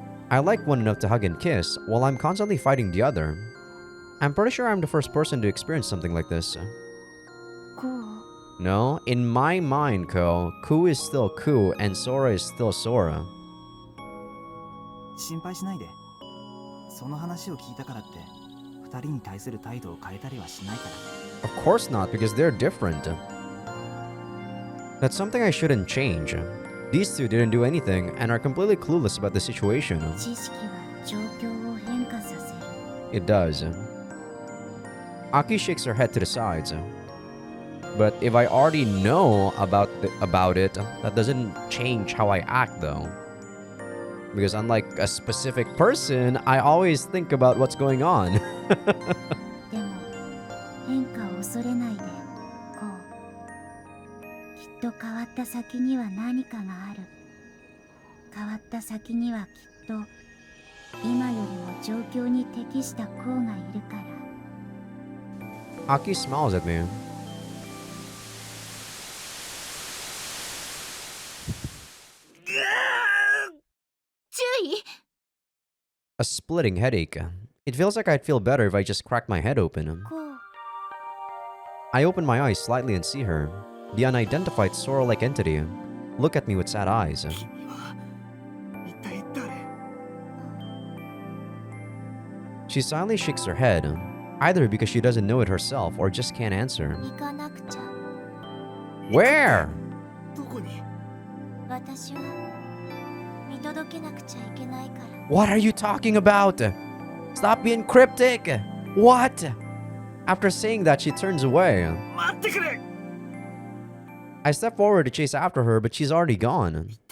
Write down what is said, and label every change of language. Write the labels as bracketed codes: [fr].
[en] I like one enough to hug and kiss, while I'm constantly fighting the other. I'm pretty sure I'm the first person to experience something like this. No, in my mind, Ku is still Ku and Sora is still Sora. [ja] 心配しないで。その話を聞いたからって二人に対する態度を変えたりはしないから。 [en] Of course not, because they're different. That's something I shouldn't change. These two didn't do anything and are completely clueless about the situation. [ja] 知識は状況を変化させる。 [en] It does. Aki shakes her head to the sides. But if I already know about it, that doesn't change how I act though. Because unlike a specific person, I always think about what's going on. [ja] でも変化を恐れないで。こう。きっと変わった先には何かがある。変わった先にはきっと今よりも状況に適した子がいるから。 [en] Aki smiles at me. A splitting headache. It feels like I'd feel better if I just cracked my head open. I open my eyes slightly and see her, the unidentified Sora-like entity, look at me with sad eyes. She silently shakes her head, either because she doesn't know it herself or just can't answer. Where? [ja] 私は見届けなくちゃいけないから。 [en] What are you talking about? Stop being cryptic! What? After saying that, she turns away. [ja] 待ってくれ! [en] I step forward to chase after her, but she's already gone.